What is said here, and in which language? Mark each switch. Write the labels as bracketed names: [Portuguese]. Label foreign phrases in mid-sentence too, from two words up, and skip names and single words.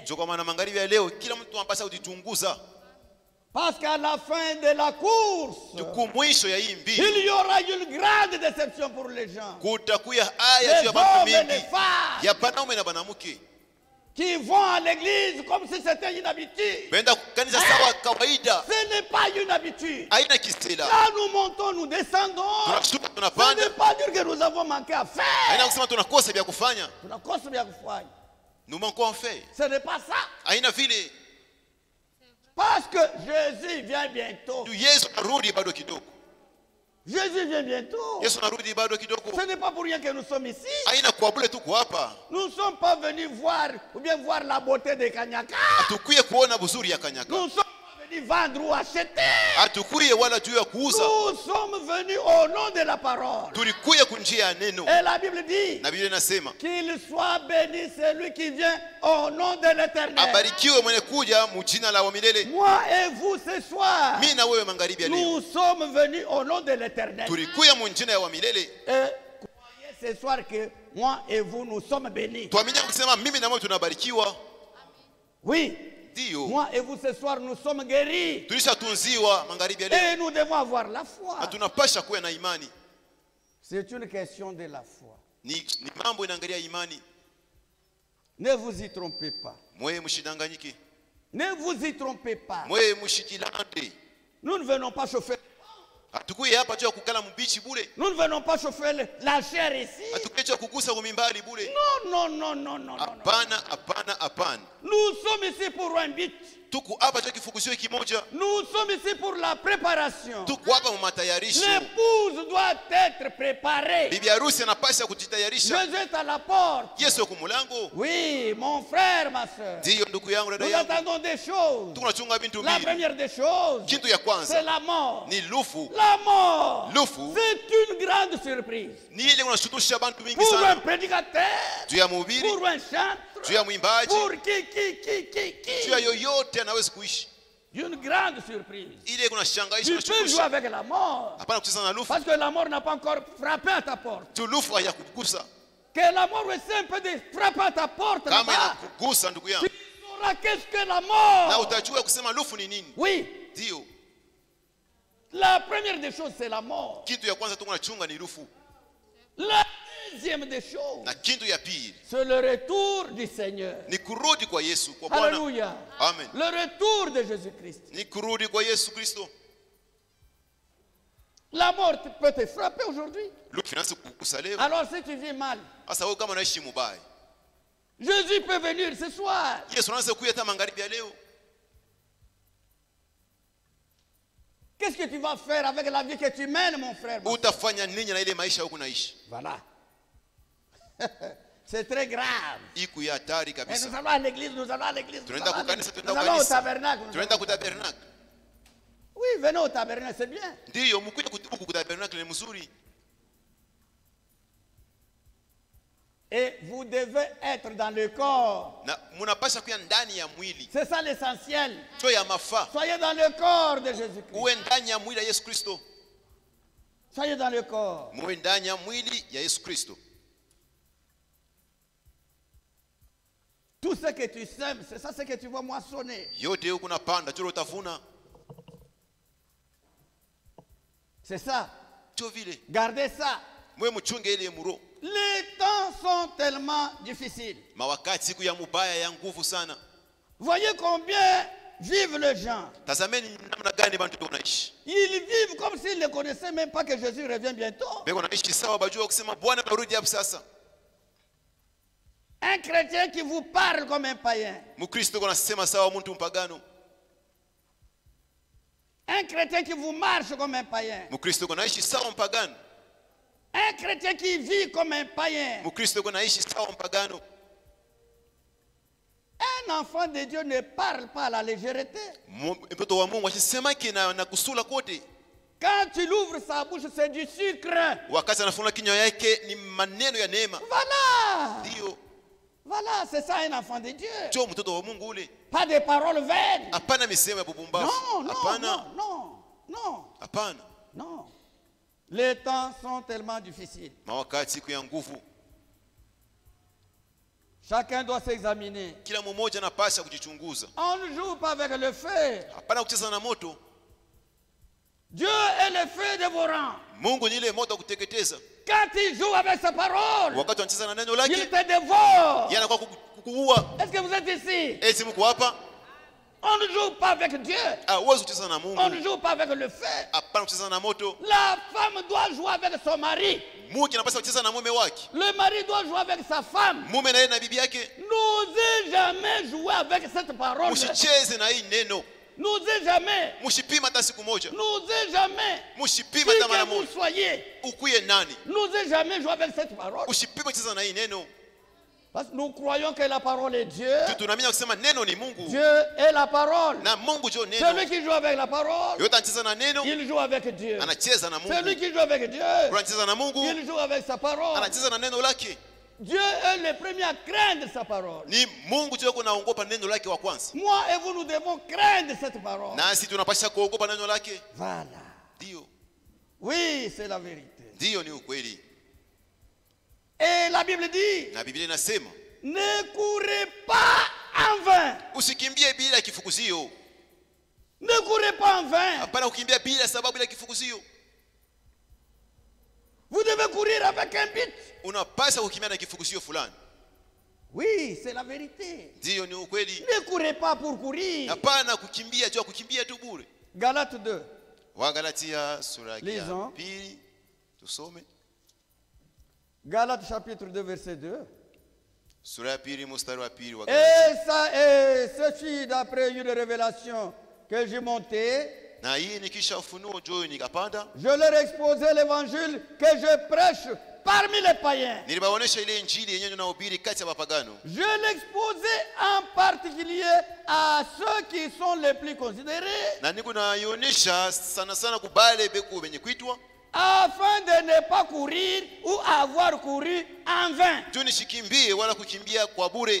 [Swahili] Ndio kwa maana magharibi ya leo kila mtu anapaswa kujichunguza. [French] Parce qu'à la fin de la course, [Swahili] Tuku mwisho ya hii mbili [French] il y aura une grande déception pour les gens. [Swahili] kutakuya aya [French] Les [Swahili] juu ya mambo [French] hommes et les [Swahili] mengi [French] femmes [Swahili] ya banaume na banamuke [French] qui vont à l'église comme si c'était une habitude. [Swahili] benda kanisa sawa kawaida, [French] Ce n'est pas une habitude. [Swahili] haina kistela. [French] Quand nous montons, nous descendons. [Swahili] Tunashuka [French] Ce [Swahili] tunapanda, [French] n'est pas dire que nous avons manqué à [Swahili] haina [French] faire. [Swahili] kusema tunakosa vya kufanya. Tunakosa vya kufanya. [French] Nous manquons en fait, Ce n'est pas ça. [Swahili] haina vile. [French] Parce que Jésus vient bientôt. [Swahili] Tu Yesu narudi bado kidogo, [French] Jésus vient bientôt. [Swahili] Yesu narudi bado kidogo. [French] Ce n'est pas pour rien que nous sommes ici. [Swahili] Haina kwa bure tuko hapa, [French] Nous ne sommes pas venus voir ou bien voir la beauté de Kanyaka. [Swahili] hatukuye kuona buzuri ya Kanyaka, [French] Nous ne sommes pas venus vendre ou acheter. [Swahili] hatukuye wala juu ya kuuza, [French] Nous sommes venus au nom de la parole. [Swahili] tulikuye kunjia ya neno. [French] Et la Bible dit [Swahili] Na Biblia inasema [French] qu'il soit béni celui qui vient au nom de l'Éternel. [Swahili] abarikiwe mwenye kuja mujina la wa milele. [French] Moi et vous ce soir, [Swahili] Mimi na wewe magharibi ya leo [French] nous sommes venus au nom de l'Éternel. [Swahili] tulikuya munjina ya wa milele. [French] Et croyez ce soir que moi et vous, nous sommes bénis. [Swahili] Tuamini kusema mimi na wewe tunabarikiwa. [French] Oui, [Swahili] Ndio, [French] moi et vous ce soir, nous sommes guéris. [Swahili] tulishatunziwa magharibi ya leo [French] Et nous devons avoir la [Swahili] na [French] foi. [Swahili] tunapasha kuwa na imani. [French] C'est une question de la foi. [Swahili] Ni mambo inaangalia imani. [French] Ne vous y trompez pas. [Swahili] Mwe mshidanganyike, [French] Ne vous y trompez pas. [Swahili] mwe mshikilande. [French] Nous ne venons pas chauffer. [Swahili] Hatukuye hapa juu ya kukala mbichi bure, [French] Nous ne venons pas chauffer la chair ici. [Swahili] hatukuye juu ya kugusa kumimbali bure. [French] Non, non, non, non, non, non. [Swahili] Hapana, hapana, hapana. [French] Nous sommes ici pour un but. [Swahili] Tuko hapa juu ya kifukuzio kimoja, [French] Nous sommes ici pour la préparation. [Swahili] tuko hapa mu matayarisho. [French] L'épouse doit être préparée. [Swahili] Bibi harusi anapasha kujitayarisha. [French] Jésus est à la porte. [Swahili] Yesu yuko mulango. [French] Oui, mon frère, ma soeur. [Swahili] Ndiyo ndugu yangu, dada [French] Nous [Swahili] yangu, [French] attendons des choses. [Swahili] tunachunga bintu [French] La [Swahili] mbili. [French] première des choses, [Swahili] Kitu ya [French] c'est [Swahili] kwanza [French] la mort. [Swahili] ni lufu. [French] La mort, [Swahili] Lufu [French] c'est une grande surprise. [Swahili] ni ile unashutusha bantu mingi [French] Pour un [Swahili] sana, [French] prédicateur, [Swahili] juu ya mhubiri, [French] pour un chanteur, [Swahili] juu ya mwimbaji, [French] pour [Swahili] juu ya yoyote anaweza kuishi. [French] une grande surprise. [Swahili] Ile kunashangaisha, [French] Tu peux jouer [Swahili] unashutusha. [French] avec la mort. [Swahili] Hapana kucheza na lufu, [French] Parce que la mort n'a pas encore frappé à ta porte. [Swahili] tu lufu hayakugusa. [French] Que la mort essaie un peu de frapper à ta porte [Swahili] Kama [French] là-bas. [Swahili] inakugusa ndugu yangu, [French] Tu sauras qu'est-ce que la [Swahili] na [French] mort. [Swahili] utajua kusema lufu ni nini. [French] Oui, [Swahili] Ndio [French] la première des choses, c'est la mort. [Swahili] kitu ya kwanza tuko nachunga ni lufu, [French] La deuxième des choses, [Swahili] na kitu ya pili [French] c'est le retour du Seigneur. [Swahili] ni kurudi kwa Yesu, kwa Bwana. [French] Alléluia. [Swahili] Amen. [French] Le retour de Jésus-Christ. [Swahili] Ni kurudi kwa Yesu Kristo. [French] La mort peut te frapper aujourd'hui. [Swahili] Lufu inaweza kukugusa leo. [French] Alors si tu vis mal, [Swahili] Sasa wewe kama unaishi mubaya, [French] Jésus peut venir ce soir. [Swahili] Yesu anaweza kuja hata magharibi ya leo. [French] Qu'est-ce que tu vas faire avec la vie que tu mènes, mon frère? [Swahili] Utafanya nini na ile maisha huku naishi? [French] Voilà. C'est très grave. [Swahili] Iku ya hatari [French] Et [Swahili] kabisa. [French] nous allons à l'église, nous allons à l'église. Nous [Swahili] Tunaenda [French] allons à [Swahili] kukanisa, [French] l'église. [Swahili] tunaenda [French] Nous allons au [Swahili] kukanisa. [French] tabernacle. nous [Swahili] Tunaenda [French] allons- [Swahili] kutabernacle. [French] Oui, venez au tabernacle, c'est bien. [Swahili] Ndiyo mkuja huku kutabernacle ni mzuri. [French] Et vous devez être dans le corps. [Swahili] Na munapasha kuya ndani ya mwili. [French] C'est ça l'essentiel. [Swahili] Sio ya mafaa. [French] Soyez dans le corps de Jésus-Christ. [Swahili] Uwe ndani ya mwili ya Yesu Kristo. [French] Soyez dans le corps. [Swahili] Muwe ndani ya mwili ya Yesu Kristo. [French] Tout ce que tu sèmes, c'est ça ce que tu vas moissonner. [Swahili] Yote huku napanda, choro utavuna. [French] C'est ça. [Swahili] Sio vile. [French] Gardez ça. [Swahili] Mwe mchunge ile muro. [French] Les temps sont tellement difficiles. [Swahili] Mawakati siku ya mubaya ya nguvu sana. [French] Voyez combien vivent les gens. [Swahili] Tazameni namna gani bantu wanaishi. [French] Ils vivent comme s'ils ne connaissaient même pas que Jésus revient bientôt. [Swahili] Beko naishi sawa bajua kusema Bwana anarudi hapo sasa. [French] Un chrétien qui vous parle comme un païen. [Swahili] Mkristo anasema sawa mtu mpagano. [French] Un chrétien qui vous marche comme un païen. [Swahili] Mkristo anaishi sawa mpagano. [French] Un chrétien qui vit comme un païen. [Swahili] Mkristo anaishi sawa mpagano. [French] Un enfant de Dieu ne parle pas à la légèreté. [Swahili] Mtoto wa Mungu akisema na kusula kote. [French] Quand il ouvre sa bouche, c'est du sucre. [Swahili] Wakati anafungua kinywa yake ni maneno ya neema. [French] Voilà. [Swahili] Ndio. [French] Voilà, c'est ça un enfant de Dieu. [Swahili] Jo mtoto wa Mungu ule. [French] Pas de paroles vaines. [Swahili] Hapana misemo ya bubumbafu. [French] Non, non, [Swahili] Hapana. [French] non, non, non, [Swahili] Hapana. [French] non. Les temps sont tellement difficiles. [Swahili] Mawakati siku ya nguvu. [French] Chacun doit s'examiner. [Swahili] Kila mmoja anapaswa kujichunguza. [French] On ne joue pas avec le feu. [Swahili] Hapana kucheza na moto. [French] Dieu est le feu dévorant. [Swahili] Mungu ni ile moto wa kuteketeza. [French] Quand il joue avec sa parole, [Swahili] Wakati anacheza na neno [French] il [Swahili] lake, [French] te dévore. [Swahili] yeye anakuwa kukuua. [French] Est-ce que vous êtes ici? [Swahili] Eti mko hapa? [French] On ne joue pas avec Dieu. [Swahili] Huwezi kucheza na [French] On ne [Swahili] Mungu. [French] joue pas avec le feu. [Swahili] Hapana kucheza na moto. [French] La femme doit jouer avec son mari. [Swahili] Mke anapaswa kucheza na mume wake. [French] Le mari doit jouer avec sa femme. [Swahili] Mume na yeye na bibi yake. [French] N'osez jamais jouer avec cette parole. [Swahili] Msicheze na hii neno. [French] N'osez jamais. [Swahili] Msipima hata siku moja. [French] N'osez jamais. [Swahili] Msipima [French] Qui [Swahili] hata mara [French] que vous [Swahili] moja. [French] soyez, [Swahili] Ukuye nani? [French] n'osez jamais jouer avec cette parole. [Swahili] Usipime kucheza na hii neno. [French] Parce que nous croyons que la parole est Dieu. [Swahili] Tunaamini kusema neno ni Mungu. [French] Dieu est la parole. [Swahili] Na Mungu jo [French] Celui [Swahili] neno. [French] qui joue avec la parole, [Swahili] Yote anacheza na neno, [French] il joue avec Dieu. [Swahili] anacheza na [French] Celui [Swahili] Mungu. [French] qui joue avec Dieu, [Swahili] Anacheza na Mungu, [French] il joue avec sa parole. [Swahili] anacheza na neno lake. [French] Dieu est le premier à craindre sa parole. [Swahili] Ni Mungu jo kunaogopa neno lake wa kwanza. [French] Moi et vous, nous devons craindre cette parole. [Swahili] Nasi tunapaswa kuogopa neno lake. [French] Voilà. [Swahili] Ndio. [French] Oui, c'est la vérité. [Swahili] Ndio ni ukweli. [French] Et la Bible dit, [Swahili] Na Biblia inasema, [French] ne courez pas en vain. [Swahili] usikimbie bila kifukuzio. [French] Ne courez pas en vain. [Swahili] Hapana kukimbia bila sababu bila kifukuzio. [French] Vous devez courir avec un but. [Swahili] Unapaswa kukimbia na kifukuzio fulani. [French] Oui, c'est la vérité. [Swahili] Ndio ni ukweli. [French] Ne courez pas pour courir. [Swahili] Hapana kukimbia jua kukimbia tu bure. [French] Galates 2. [Swahili] Wagalatia sura ya [French] Lisons. [Swahili] pili tusome. [French] Galates chapitre 2, verset 2. [Swahili] Sura ya pili mstari wa pili wa [French] Et [Swahili] Galatia. [French] ça est ceci d'après une révélation que j'ai montée. [Swahili] Na hii nikisha ufunuo juu nikapanda. [French] Je leur ai exposé l'évangile que je prêche parmi les païens. [Swahili] Nilibaonesha ile injili yenyewe ninahubiri kati ya mapagano. [French] Je l'exposais en particulier à ceux qui sont les plus considérés, [Swahili] Na niko naionyesha sana sana kubale beku benye kuitwa. [French] afin de ne pas courir ou avoir couru en vain. [Swahili] Juu nishikimbie wala kukimbia kwa bure.